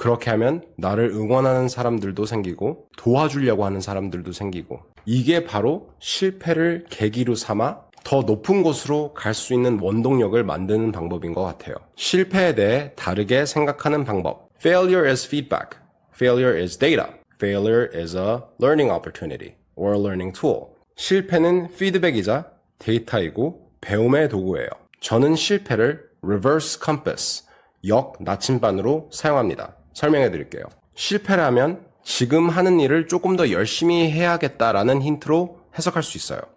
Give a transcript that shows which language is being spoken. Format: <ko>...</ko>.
<ko>그렇게 하면 나를 응원하는 사람들도 생기고 도와주려고 하는 사람들도 생기고 이게 바로 실패를 계기로 삼아 더 높은 곳으로 갈 수 있는 원동력을 만드는 방법인 것 같아요. 실패에 대해 다르게 생각하는 방법.</ko> <en>Failure is feedback. Failure is data. Failure is a learning opportunity or a learning tool.</en> <ko>실패는 피드백이자 데이터이고 배움의 도구예요. 저는 실패를 reverse compass, 역 나침반으로 사용합니다. 설명해 드릴게요. 실패를 하면 지금 하는 일을 조금 더 열심히 해야겠다라는 힌트로 해석할 수 있어요.</ko>